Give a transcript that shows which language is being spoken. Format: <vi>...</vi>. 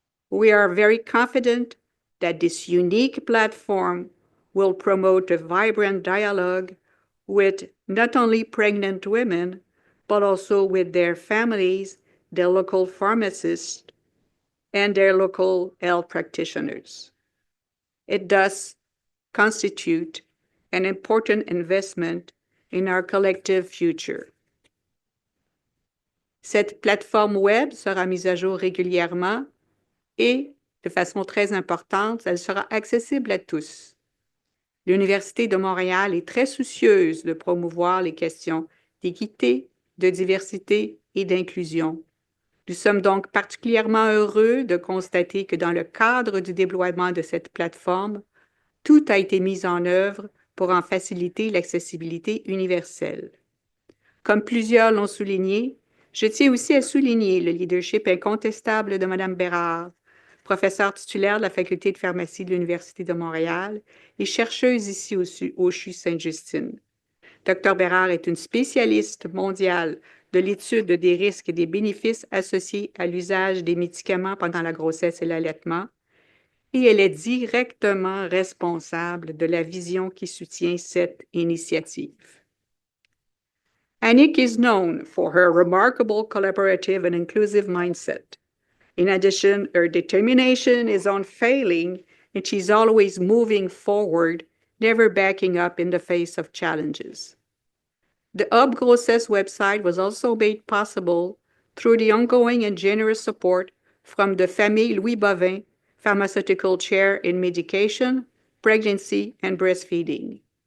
<en>We are very confident that this unique platform will promote a vibrant dialogue with not only pregnant women, but also with their families, their local pharmacists, and their local health practitioners. It does constitute an important investment in our collective future.</en> <fr>Cette plateforme web sera mise à jour régulièrement et, de façon très importante, elle sera accessible à tous. L'Université de Montréal est très soucieuse de promouvoir les questions d'équité, de diversité et d'inclusion. Nous sommes donc particulièrement heureux de constater que dans le cadre du déploiement de cette plateforme, tout a été mis en œuvre pour en faciliter l'accessibilité universelle. Comme plusieurs l'ont souligné, je tiens aussi à souligner le leadership incontestable de Mme Bérard, professeure titulaire de la Faculté de pharmacie de l'Université de Montréal et chercheuse ici au CHU Sainte-Justine. Dr Bérard est une spécialiste mondiale de l'étude des risques et des bénéfices associés à l'usage des médicaments pendant la grossesse et l'allaitement, et elle est directement responsable de la vision qui soutient cette initiative.</fr> <en>Annick is known for her remarkable collaborative and inclusive mindset. In addition, her determination is unfailing, and she's always moving forward, never backing up in the face of challenges. The Hub Grossesse website was also made possible through the ongoing and generous support from the Famille Louis Bovin, Pharmaceutical Chair in Medication, Pregnancy, and Breastfeeding.</en>